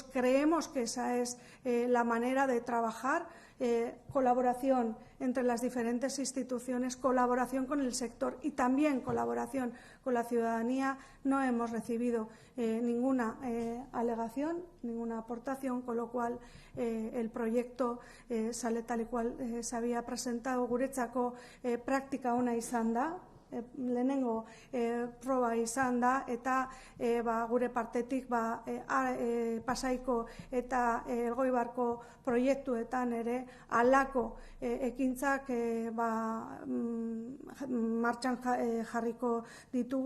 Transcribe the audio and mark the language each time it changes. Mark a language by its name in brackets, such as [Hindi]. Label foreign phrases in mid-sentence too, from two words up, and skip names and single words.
[Spanish] Creemos que esa es la manera de trabajar, colaboración entre las diferentes instituciones, colaboración con el sector y también colaboración con la ciudadanía. No hemos recibido ninguna alegación, ninguna aportación, con lo cual el proyecto sale tal y cual se había presentado. [Basque] Guretzako praktika ona izan da, lehenengo proba izan da, eta gure partetik Pasaiko eta Elgoibarko proiektuetan ere halako ekintzak martxan jarriko ditugu.